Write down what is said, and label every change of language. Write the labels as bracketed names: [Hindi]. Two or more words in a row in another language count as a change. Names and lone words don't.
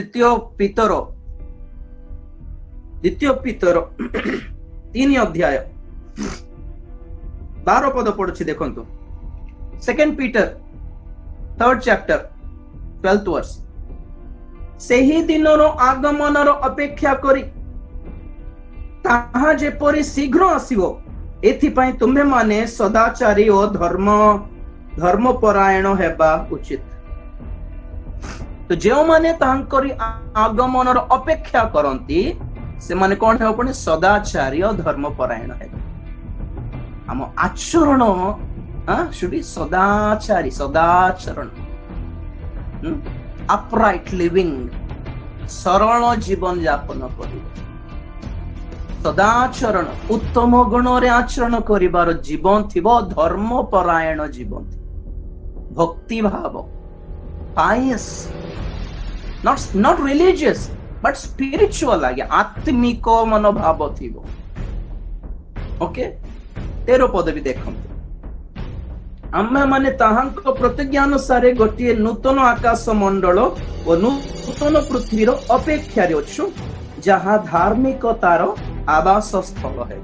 [Odia] ଦ୍ୱିତୀୟ ପିତର 3 ଅଧ୍ୟାୟ 12 ପଦ ପଢୁଛି ଦେଖନ୍ତୁ [English] Second Peter 3rd chapter 12th verse [Odia] ସେହି ଦିନର ଆଗମନର ଅପେକ୍ଷା କରି ତାହା ଯେପରି ଶୀଘ୍ର ଆସିବ ଏଥିପାଇଁ ତୁମ୍ଭେମାନେ ସଦାଚାରୀ ଓ ଧର୍ମପରାୟଣ ହେବା ଉଚିତ। ତ ଯେଉଁମାନେ ତାଙ୍କରି ଆଗମନର ଅପେକ୍ଷା କରନ୍ତି ସେମାନେ କଣ ହେବା ପୁଣି ସଦାଚାରୀ ଓ ଧର୍ମପରାୟଣ ହେବେ। ଆମ ଆଚରଣ ସଦାଚରଣ [English] upright living, [Odia] ସରଳ ଜୀବନ ଯାପନ କରିବ। ସଦାଚରଣ ଉତ୍ତମ ଗୁଣରେ ଆଚରଣ କରିବାର ଜୀବନ ଥିବ, ଧର୍ମପରାୟଣ ଜୀବନ ଥିବ, ଭକ୍ତି ଭାବ, [English] pious, not religious but spiritual, [Odia] ଆଜ୍ଞା ଆତ୍ମିକ ମନୋଭାବ ଥିବ। ଓକେ 13 ପଦ ବି ଦେଖନ୍ତୁ। ଆମେ ମାନେ ତାହାଙ୍କ ପ୍ରତିଜ୍ଞା ଅନୁସାରେ ଗୋଟିଏ ନୂତନ ଆକାଶ ମଣ୍ଡଳ ଓ ନୂତନ ପୃଥିବୀର ଅପେକ୍ଷାରେ ଅଛୁ, ଯାହା ଧାର୍ମିକତାର ଆବାସ ସ୍ଥଳ ହେବ।